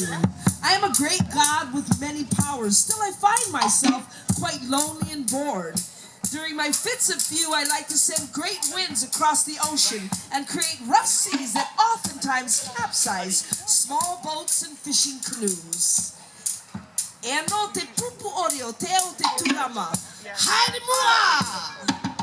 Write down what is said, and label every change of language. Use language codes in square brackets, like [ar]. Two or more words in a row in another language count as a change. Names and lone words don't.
[en] I am a great god with many powers, still I find myself quite lonely and bored. During my fits of view, I like to send great winds across the ocean and create rough seas that oftentimes capsize small boats and fishing canoes. [mi] Eno te pupu oreo, teo te turama. Haere mua!